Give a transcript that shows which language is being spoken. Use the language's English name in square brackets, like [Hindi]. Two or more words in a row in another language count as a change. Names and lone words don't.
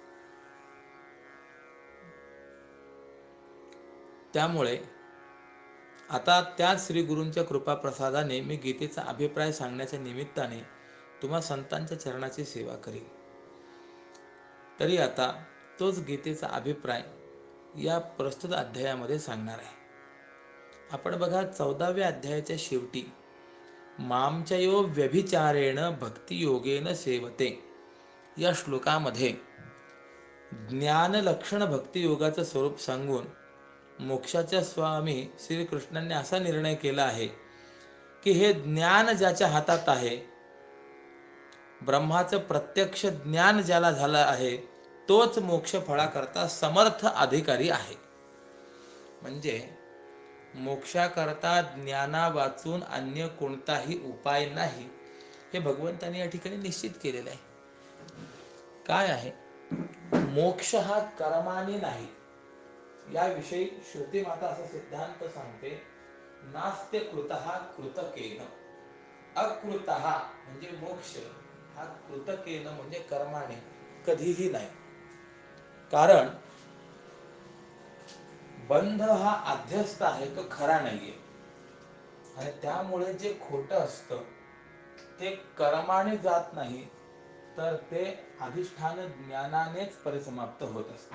[Marathi] त्यामुळे आता त्याच श्री गुरूंच्या कृपा प्रसादाने मी गीतेचा अभिप्राय सांगण्याच्या निमित्ताने तुम्हा संतांच्या चरणाची सेवा करीन. तरी आता तोच गीतेचा अभिप्राय या प्रस्तुत अध्यायामध्ये सांगणार आहे. आपण बघा 14व्या अध्यायाच्या शेवटी [Sanskrit] मामचयो व्यभिचारेण भक्तियोगेन सेवते [Marathi] या श्लोकामध्ये ज्ञानलक्षण भक्तियोगाचं स्वरूप सांगून मोक्षाच्या स्वामी श्रीकृष्णांनी असा निर्णय केला आहे की हे ज्ञान ज्याच्या हातात आहे, ब्रह्माचं प्रत्यक्ष ज्ञान ज्याला झालं आहे, तोच मोक्ष फळाकरता समर्थ अधिकारी आहे. म्हणजे मोक्षाकरता ज्ञाना वाचून अन्य कोणताही उपाय नाही हे भगवंतांनी या ठिकाणी निश्चित केलेलं आहे. काय आहे? मोक्ष हा कर्माने नाही. याविषयी श्रुती माता असा सिद्धांत सांगते, [Sanskrit] नास्ते कृतः कृतकेन. [Marathi] अकृतः म्हणजे मोक्ष हा कृतकेन म्हणजे कर्माने कधीही नाही. कारण बंध हा अध्यस्त आहे, तो खरा नाहीये. आणि त्यामुळे जे खोटं असतं ते कर्माने जात नाही, तर ते अधिष्ठान ज्ञानानेच परिसमाप्त होत असते.